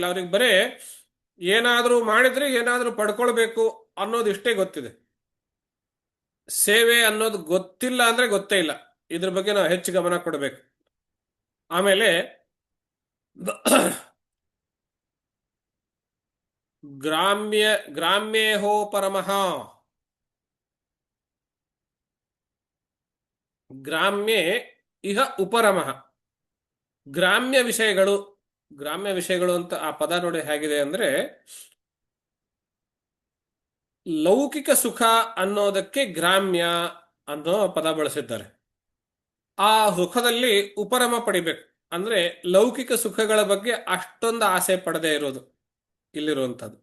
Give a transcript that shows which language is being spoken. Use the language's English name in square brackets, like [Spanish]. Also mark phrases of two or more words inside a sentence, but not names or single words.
[Kannada] ಅವ್ರಿಗೆ ಬರೇ ಏನಾದ್ರೂ ಮಾಡಿದ್ರೆ ಏನಾದ್ರೂ ಪಡ್ಕೊಳ್ಬೇಕು ಅನ್ನೋದು ಇಷ್ಟೇ ಗೊತ್ತಿದೆ. ಸೇವೆ ಅನ್ನೋದು ಗೊತ್ತಿಲ್ಲ ಅಂದ್ರೆ ಗೊತ್ತೇ ಇಲ್ಲ. ಇದ್ರ ಬಗ್ಗೆ ನಾವು ಹೆಚ್ಚು ಗಮನ ಕೊಡಬೇಕು. ಆಮೇಲೆ [Sanskrit] ಗ್ರಾಮ್ಯೇಹೋ ಪರಮಃ, ಗ್ರಾಮ್ಯೇ ಇಹ ಉಪರಮಃ. [Kannada] ಗ್ರಾಮ್ಯ ವಿಷಯಗಳು, ಗ್ರಾಮ್ಯ ವಿಷಯಗಳು ಅಂತ ಆ ಪದ ನೋಡಿ ಹೇಗಿದೆ ಅಂದ್ರೆ, ಲೌಕಿಕ ಸುಖ ಅನ್ನೋದಕ್ಕೆ ಗ್ರಾಮ್ಯ ಅನ್ನೋ ಪದ ಬಳಸಿದ್ದಾರೆ. ಆ ಸುಖದಲ್ಲಿ ಉಪರಮ ಪಡಿಬೇಕು ಅಂದ್ರೆ ಲೌಕಿಕ ಸುಖಗಳ ಬಗ್ಗೆ ಅಷ್ಟೊಂದು ಆಸೆ ಪಡದೇ ಇರೋದು ಇಲ್ಲಿರುವಂಥದ್ದು.